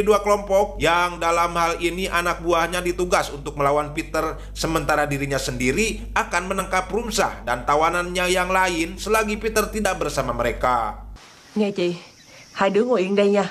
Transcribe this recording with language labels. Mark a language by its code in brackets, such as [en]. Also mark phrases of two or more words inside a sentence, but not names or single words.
[id] dua kelompok, yang dalam hal ini anak buahnya ditugas untuk melawan Peter, sementara dirinya sendiri akan menangkap Rumsah dan tawanannya yang lain selagi Peter tidak bersama mereka. [vi] Nghe chị, hai đứa ngồi yên đây nha.